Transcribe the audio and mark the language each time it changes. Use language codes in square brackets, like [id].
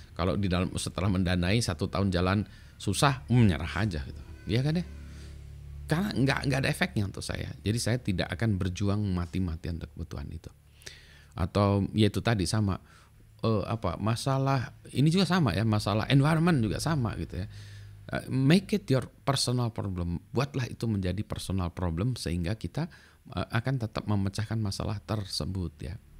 [id] Kalau setelah mendanai 1 tahun jalan susah, menyerah aja gitu. Iya kan deh. Karena nggak ada efeknya untuk saya. Jadi saya tidak akan berjuang mati-matian untuk kebutuhan itu. Atau ya itu tadi sama masalah ini juga sama ya, masalah environment juga sama gitu ya. [en] Make it your personal problem. [id] Buatlah itu menjadi personal problem sehingga kita akan tetap memecahkan masalah tersebut ya.